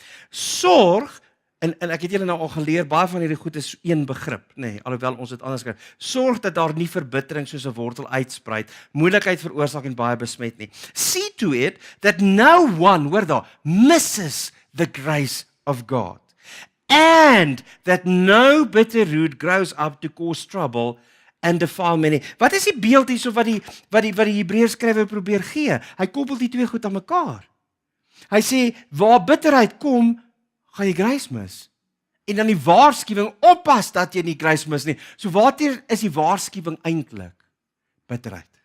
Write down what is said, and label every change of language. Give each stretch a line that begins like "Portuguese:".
Afrikaans: Sorg, en ek het julle nou al geleer, baie van hierdie goed is een begrip, nê, nee, alhoewel ons dit anders kry. Sorg dat daar nie verbittering soos 'n wortel uitspruit, moeilikheid veroorsaak en baie besmet nie.
English: See to it that no one, hoor daar, misses the grace of God. And that no bitter root grows up to cause trouble and defile many.
Afrikaans: Wat is die beeld hierso wat die Hebreërs skrywer probeer gee? Hy koppel die twee goed aan mekaar. Hy sê waar bitterheid kom, gaan jy grace mis. En dan die waarskuwing, oppas dat jy nie grace mis nie. So waartoe is die waarskuwing eintlik? Bitterheid.